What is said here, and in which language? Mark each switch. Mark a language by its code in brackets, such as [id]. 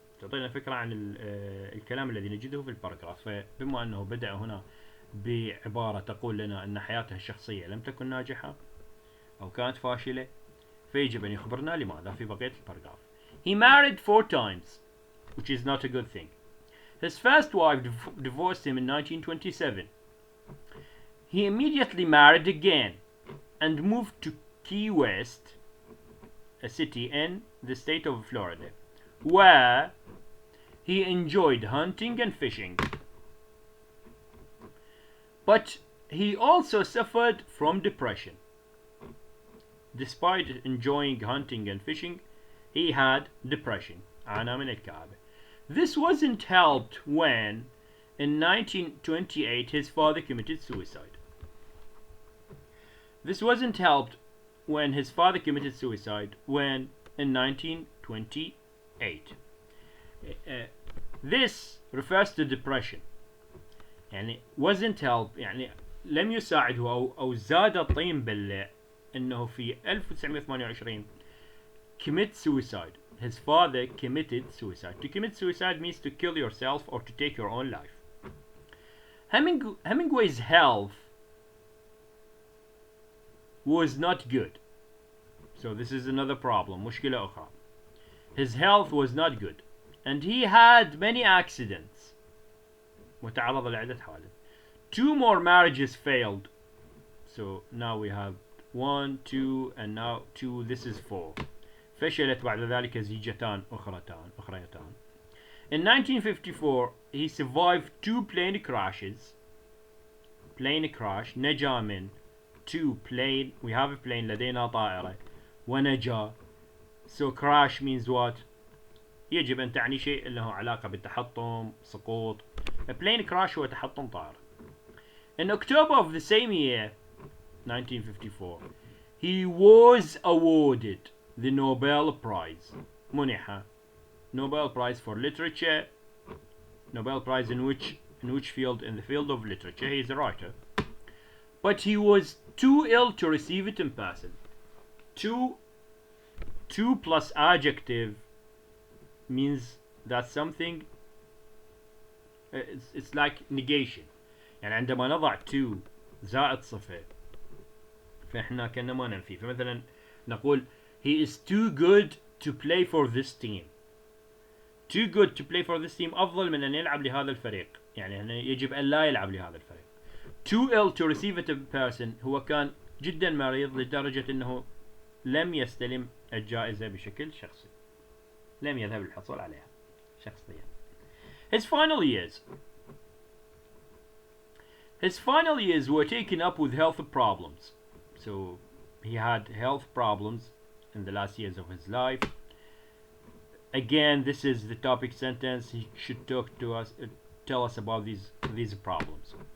[ar] تعطينا فكرة عن الكلام الذي نجده في الباراجراف. فبما أنه بدأ هنا بعبارة تقول لنا أن حياته الشخصية لم تكن ناجحة أو كانت فاشلة، فيجب أن يخبرنا لماذا في بقية الباراجراف. [en] He married 4 times, which is not a good thing. His first wife divorced him in 1927. He immediately married again and moved to Key West, a city in the state of Florida, where he enjoyed hunting and fishing. But he also suffered from depression. Despite enjoying hunting and fishing, he had depression. [ar] عانى من الكآبة. [en] This wasn't helped when, in 1928, his father committed suicide. This wasn't helped when his father committed suicide when, in 1928. This refers to depression. [ar] يعني [en] wasn't helped، [ar] يعني لم يساعده أو زاد الطين بلة إنه في 1928 [en] commit suicide. His father committed suicide. To commit suicide means to kill yourself or to take your own life. Hemingway's health was not good. So this is another problem. [ar] مشكلة أخرى. [en] His health was not good. And he had many accidents. [ar] متعرض لعدة حوادث. [en] 2 more marriages failed. So now we have 1 2 and now 2. This is 4. [ar] فشلت بعد ذلك زيجتان أخريتان. [en] In 1954 he survived 2 plane crashes. Plane crash [ar] نجا من [en] 2 plane. We have a plane [ar] لدينا طائرة ونجا. [en] So crash means what? [ar] يجب أن تعني شيء له علاقة بالتحطم سقوط. [en] A plane crash [ar] هو تحطم طائرة. [en] In October of the same year 1954 he was awarded the Nobel Prize. [ar] منح [en] Nobel Prize for Literature. Nobel Prize in which field? In the field of literature. He is a writer. But he was too ill to receive it in person. Two plus adjective means that something it's like negation. [ar] يعني عندما نضع to زائد صفة فإحنا كنا ما ننفي. فمثلا نقول [en] he is too good to play for this team. Too good to play for this team [ar] أفضل من أن يلعب لهذا الفريق. يعني يجب أن لا يلعب لهذا الفريق. [en] Too ill to receive it in person [ar] هو كان جدا مريض لدرجة أنه لم يستلم الجائزة بشكل شخصي. لم يذهب للحصول عليها شخصيا. [en] His final years were taken up with health problems. So he had health problems in the last years of his life. Again, this is the topic sentence. He should tell us about these problems.